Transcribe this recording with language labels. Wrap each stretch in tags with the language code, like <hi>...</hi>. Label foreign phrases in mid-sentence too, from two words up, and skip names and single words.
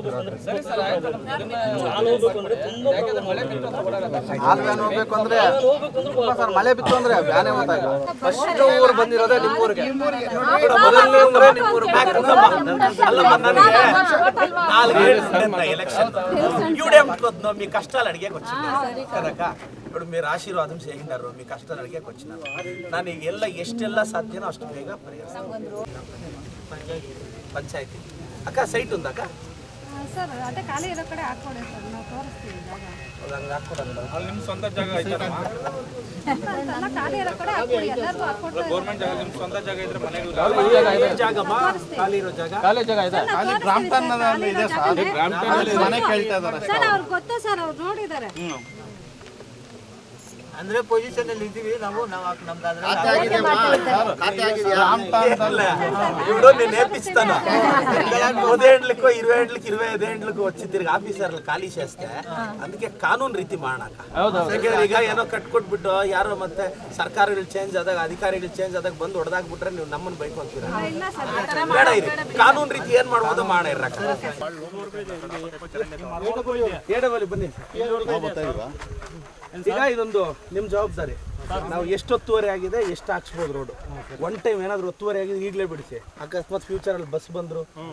<kn>ಮಳೆ ಬಿತ್ತು ಅಂದ್ರೆ ಬ್ಯಾನೆ ಫಸ್ಟ್ ಊರು ಬಂದಿರೋದೇ ನಿಮ್ಮೂರಿಗೆ</kn> <te>మీ కష్టాలు అడిగేకి వచ్చినారు కదక్క ఇప్పుడు మీరు ఆశీర్వాదం చేసినారు మీ కష్టాలు అడిగేకి వచ్చినారు</te> <kn>ನಾನು ಎಲ್ಲ ಎಷ್ಟೆಲ್ಲ ಸಾಧ್ಯನೋ ಅಷ್ಟು ಬೇಗ ಪರಿಹರಿಸ್ತೀನಿ ಪಂಚಾಯತಿ ಅಕ್ಕ ಸೈಟ್ ಉಂದಕ್ಕ ಸರ್ ಅದೇ ಖಾಲಿ ಇರೋ ಕಡೆ ಹಾಕೊಡಿ ಸರ್ ನಾವು ತೋರಿಸ್ತೀವಿ ಅಲ್ಲಿ ನಿಮ್ಮ ಸ್ವಂತ ಜಾಗ ಐತಲ್ಲ ಖಾಲಿ ಇರೋ ಕಡೆ ಹಾಕೊಡಿ ಎಲ್ಲರಿಗೂ ಹಾಕೊಡ್ತಾರೆ ಗೌರ್ಮೆಂಟ್ ಜಾಗ ನಿಮ್ಮ ಸ್ವಂತ ಜಾಗ ಇದ್ರೆ ಮನೆಗಳು ಖಾಲಿ ಇರೋ ಜಾಗ ಖಾಲಿ ಜಾಗ ಇದೆ ಅಲ್ಲಿ ಗ್ರಾಮಠಾಣದಲ್ಲಿ ಇದೆ ಸರ್ ಗ್ರಾಮಠಾಣದಲ್ಲಿ ಮನೆ ಕೇಳ್ತಾ ಇದ್ದಾರೆ ಸರ್ ಅವ್ರಿಗೆ ಗೊತ್ತು ಸರ್ ಅವ್ರು ನೋಡಿದ್ದಾರೆ ಅಂದ್ರೆ ಪೊಸಿಷನ್ ಅಲ್ಲಿ ಇದೀವಿ ನಾವು</kn> <te>ఇప్పుడు నేను నేర్పిస్తాను 10 ఏళ్ళకో 20 ఏళ్ళకి 25 ఏళ్ళకి వచ్చి తిరిగి ఆఫీసర్లు ఖాళీ చేస్తే అందుకే</te> <kn>ಕಾನೂನು ರೀತಿ ಮಾಡೋಣ ಈಗ ಏನೋ ಕಟ್ಕೊಟ್ಬಿಟ್ಟು ಯಾರೋ ಮತ್ತೆ ಸರ್ಕಾರಗಳು ಚೇಂಜ್ ಆದಾಗ ಅಧಿಕಾರಿಗಳು ಚೇಂಜ್ ಆದಾಗ ಬಂದು ಹೊಡೆದಾಕ್ಬಿಟ್ರೆ ನೀವು ನಮ್ಮನ್ನು ಬೈಕೊಂತೀರ ಬೇಡ ಇರಿ ಕಾನೂನು ರೀತಿ ಏನ್ ಮಾಡ್ಬೋದು ಮಾಡ ಇರಕ್ಕ ಬನ್ನಿ ಈಗ ಇದೊಂದು ನಿಮ್ಮ ಜವಾಬ್ದಾರಿ ನಾವು ಎಷ್ಟು ಒತ್ತುವರಿ ಆಗಿದೆ ಎಷ್ಟು ಹಾಕ್ಸ್ಬೋದು</kn> <en>road one time</en> <kn>ಏನಾದ್ರು ಒತ್ತುವರಿ ಆಗಿದೆ ಈಗಲೇ ಬಿಡಿಸಿ ಅಕಸ್ಮಾತ್ ಫ್ಯೂಚರ್ ಅಲ್ಲಿ ಬಸ್ ಬಂದ್ರು</kn>